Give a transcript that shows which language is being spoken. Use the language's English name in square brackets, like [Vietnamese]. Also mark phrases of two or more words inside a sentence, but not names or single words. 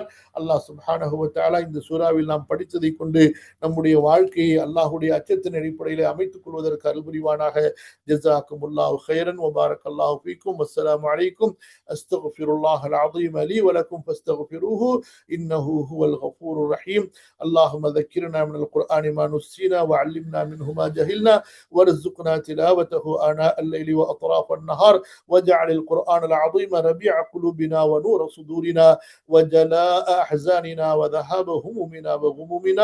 [Arabic] الله سبحانه وتعالى [Tamil] இந்த சூறாவில் நாம் படித்ததை கொண்டு நம்முடைய வாழ்க்கையை அல்லாஹ்வுடைய அச்சத்தின் அடிப்படையில் அமைத்துக் கொள்வதற்கு அருள் புரிவானாக. [Arabic] جزاكم الله خيرا وبارك الله فيكم. السلام عليكم. أستغفر الله العظيم لي ولكم فاستغفروه إنه هو الغفور الرحيم. اللهم ذكرنا من القرآن ما نسينا وعلمنا منه ما جهلنا وارزقنا تلاوته آناء الليل وأطراف النهار واجعل القرآن العظيم ربيع قلوبنا ونور صدورنا وجلاء أحزاننا وذهاب همومنا وغمومنا.